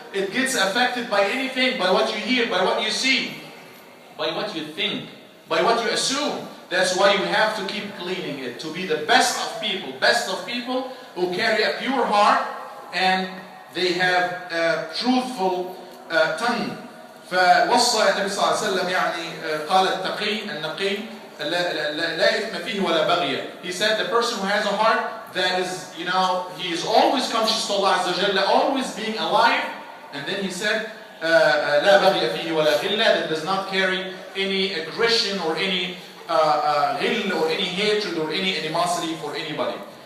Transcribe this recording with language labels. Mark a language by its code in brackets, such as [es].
[en] It gets affected by anything, by what you hear, by what you see, by what you think, by what you assume. That's why you have to keep cleaning it, to be the best of people who carry a pure heart and they have a truthful tongue. [ar] فوصى النبي صلى الله عليه وسلم يعني قال التقي النقي لا إثم فيه ولا بغي. [en] He said the person who has a heart that is, he is always conscious to Allah Azza wa Jalla, always being alive. And then he said [ar] لا بغي فيه ولا غل, [en] that does not carry any aggression or any غل or any hatred or any animosity for anybody.